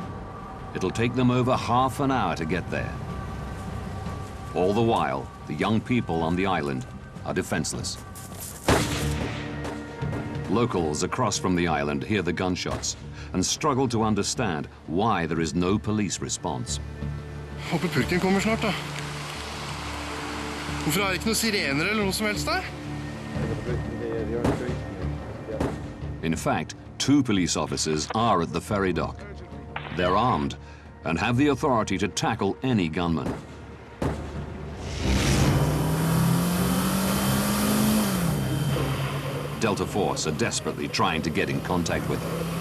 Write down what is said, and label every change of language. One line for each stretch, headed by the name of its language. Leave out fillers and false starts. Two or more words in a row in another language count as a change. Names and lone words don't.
English: It'll take them over half an hour to get there. All the while, the young people on the island are defenseless. Locals across from the island hear the gunshots and struggle to understand why there is no police response.
Norwegian: Håper purken kommer snart, da. Hvorfor er det ikke noen sirener eller noe som helst der?
English: In fact, 2 police officers are at the ferry dock. They're armed and have the authority to tackle any gunman. Delta Force are desperately trying to get in contact with them.